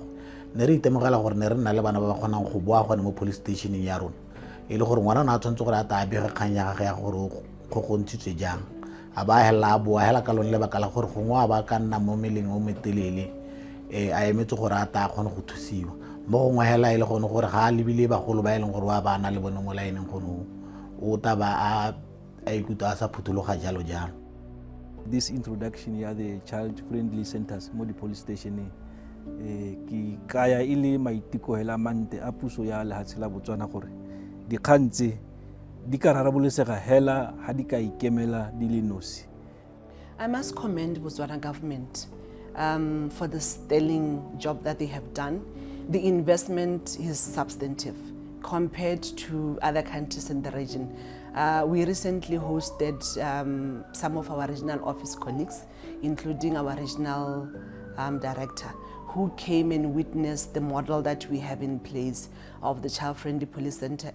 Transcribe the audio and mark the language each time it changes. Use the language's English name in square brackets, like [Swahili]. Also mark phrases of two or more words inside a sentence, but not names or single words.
[Tswana] Ne re itemogela gore ne re nna le bana ba ba kgonang go boa gone mo police stationeng ya rona e le gore ngwana a tshwanetse gore a ta bega kgang ya gagwe ya gore go gontshitswe jang a ba hela a boa hela ka lone lebaka la gore gongwe a ba ka nna mo meleng o metelele a emetse gore a ta kgone go thusiwa mo gongwe hela e le gone gore ga a lebile bagolo ba e leng gore wa bana le bone mo laeneng gone o ta ba a ikutlwa a sa phuthuloga jalo jalo. [English] This introduction [Tswana] ya [English] the child friendly centers [Tswana] mo di [English] police station [Tswana] ki kaya ile maiteko hela mante a puso ya lehatshe la Botswana gore dikgantse di ka rarabolesega hela ha di ka ikemela di le nosi. [English] I must commend Botswana government for the sterling job that they have done. The investment is substantive compared to other countries in the region. We recently hosted some of our regional office colleagues, including our regional director, who came and witnessed the model that we have in place of the child-friendly police center.